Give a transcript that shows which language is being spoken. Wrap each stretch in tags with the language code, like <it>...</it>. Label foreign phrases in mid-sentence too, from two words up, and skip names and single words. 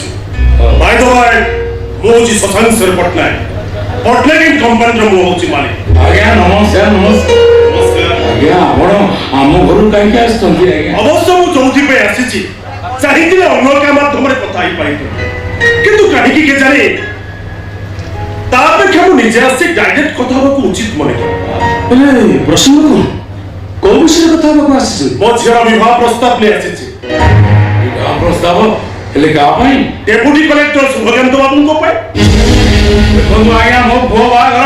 <en>by the way,</en> <or>ମୁଁ ହେଉଛି ଶଶାଙ୍କ ପଟ୍ଟନାୟକ। ପଟ୍ଟନାୟକ କମ୍ପାନୀର ମୁଁ ହେଉଛି ମାଲିକ। ଆଜ୍ଞା ନମସ୍କାର। ଆଜ୍ଞା ଆପଣ ଆମ ଘରକୁ କାହିଁକି ଆସିଛନ୍ତି? ଆଜ୍ଞା ଅବଶ୍ୟ ମୁଁ ଯୋଉଥିପାଇଁ ଆସିଛି ଚାହିଁଥିଲେ ଅନ୍ୟ କାହା ମାଧ୍ୟମରେ କଥା ହେଇପାରିବି, କିନ୍ତୁ କାହିକି କେ ଜାଣେ ତା অপেକ୍ଷା ମୁଁ ନିଜେ ଆସି ଡାଇରେକ୍ଟ କଥା ହେବାକୁ ଉଚିତ ମନେ କରେ। ହେଲେ ପ୍ରସଙ୍ଗ କଣ? କୋଉ ବିଷୟରେ କଥା ହେବାକୁ ଆସିଛୁ? ମୋ ଝିଅର ବିବାହ ପ୍ରସ୍ତାବ ନେଇ ଆସିଛି। ଗାଁ ପ୍ରସ୍ତାବ ହେଲେ ଗାଁ ପାଇଁ?</or> <en>deputy collector</en> <or>ଶୁଭକାନ୍ତ ବାବୁଙ୍କ ପାଇଁ। ଦେଖନ୍ତୁ ଆଜ୍ଞା, ମୋ ପୁଅ ବାହାଘର</or>